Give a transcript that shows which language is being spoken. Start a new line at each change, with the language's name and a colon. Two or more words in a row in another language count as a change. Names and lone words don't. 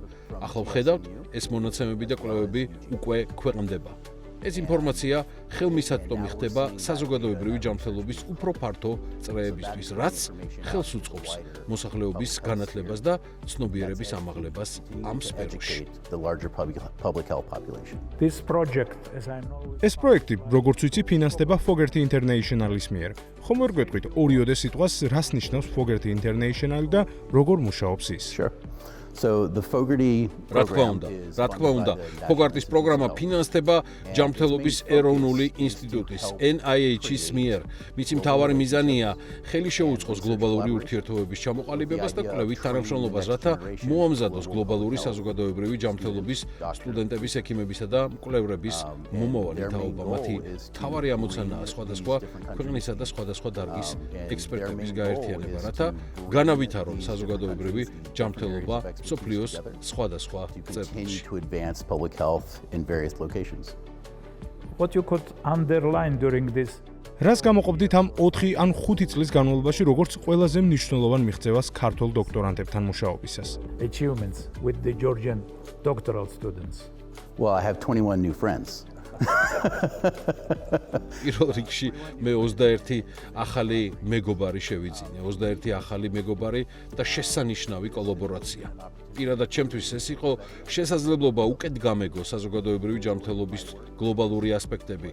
Georgian: ახლა ვხედავთ, ეს მონაცემები და კვლევები უკვე ქვეყნდება. ეს ინფორმაცია ხელმისაწვდომი ხდება საზოგადოებრივი ჯანმრთელობის უფრო ფართო წრეებისთვის, რაც ხელს უწყობს მოსახლეობის განათლებას და ცნობიერების ამაღლებას ამ სფეროში.
English: This project, as I know,
Georgian: ეს პროექტი, როგორც ვიცი, ფინანსდება Fogerty International-ის მიერ. ხომ ვერ გვეტყვით ორიოდე სიტყვას, რას ნიშნავს Fogerty International და როგორ მუშაობს ის?
English: Sure. So the Fogarty
Georgian: რა თქმა უნდა, Fogarty-ის პროგრამა ფინანსდება ჯანმრთელობის ეროვნული ინსტიტუტის NIH-ის მიერ. მისი მთავარი მიზანია ხელი შეუწყოს გლობალური ურთიერთობების ჩამოყალიბებას და კვლევით თანამშრომლობას, რათა მოამზადოს გლობალური საზოგადოებრივი ჯანმრთელობის სტუდენტების, ექიმებისა და მკვლევრების მომავალი თაობა. მათი მთავარი ამოცანაა სხვადასხვა ქვეყნისა და სხვადასხვა დარგის ექსპერტების გაერთიანება, რათა განავითარონ საზოგადოებრივი ჯანმრთელობა სოფლიოს სხვადასხვა წერტილში.
English: to advance public health in various locations. what you could underline during this
Georgian: რას გამოყოფდით ამ 4 ან 5 წლის განმავლობაში, როგორც ყველაზე მნიშვნელოვან მიღწევას ქართულ დოქტორანტებთან მუშაობისას?
English: achievements with the Georgian doctoral students. Well, I have 21 new friends.
Georgian: პირველ რიგში მე 21 ახალი მეგობარი შევიძინე, 21 ახალი მეგობარი და შესანიშნავი კოლაბორაცია. პირადად ჩემთვის ეს იყო შესაძლებლობა უკეთ გამეგო საზოგადოებრივი ჯანმრთელობის გლობალური ასპექტები.